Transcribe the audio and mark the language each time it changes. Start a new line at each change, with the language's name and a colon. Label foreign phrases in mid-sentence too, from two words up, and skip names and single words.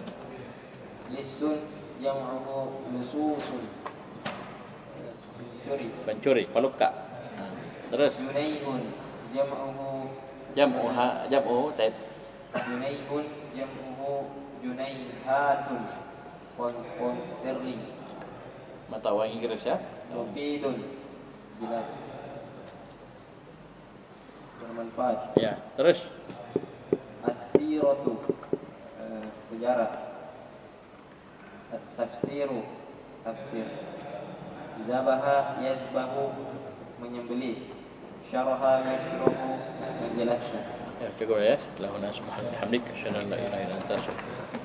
Arabic: لص جمعه لصوص,
Indonesian: pencuri, peluka. Terus
Arabic: جنيه جمعه جمع طيب. جنيه جمعه جنيهات,
English: pound sterling.
Indonesian: Mata uang Inggris ya. Mufidun, jelas, bermanfaat. Ya, terus As-siratu, sejarah. At-tafsiru, tafsir.
Arabic: ذبح يذبح,
Indonesian: menyembelih.
Arabic: شرح يشرح,
Indonesian: menjelaskan. ya cukup ya.
Arabic: لهنا سبحان الله وبحمده أشهد أن لا إله إلا أنت أستغفرك